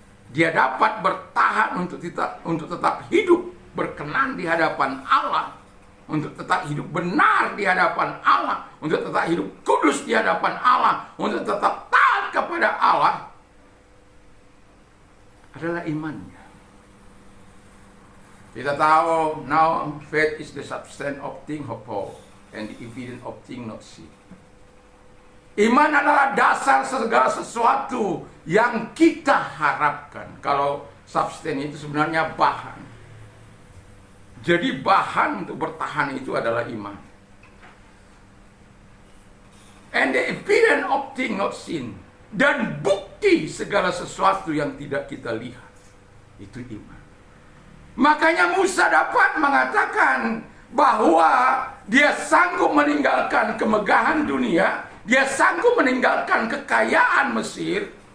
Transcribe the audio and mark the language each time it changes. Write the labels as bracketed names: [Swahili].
[Indonesian] Dia dapat bertahan untuk tetap hidup berkenan di hadapan Allah, untuk tetap hidup benar di hadapan Allah, untuk tetap hidup kudus di hadapan Allah, untuk tetap taat kepada Allah, adalah imannya. Kita tahu, [English] now faith is the substance of things hoped for and the evidence of things not seen. [Indonesian] Iman adalah dasar segala sesuatu yang kita harapkan. Kalau substance itu sebenarnya bahan. Jadi bahan untuk bertahan itu adalah iman. [English] And the evidence of things not seen. [Indonesian] Dan bukti segala sesuatu yang tidak kita lihat. Itu iman. Makanya Musa dapat mengatakan bahwa dia sanggup meninggalkan kemegahan dunia. Dia sanggup meninggalkan kekayaan Mesir.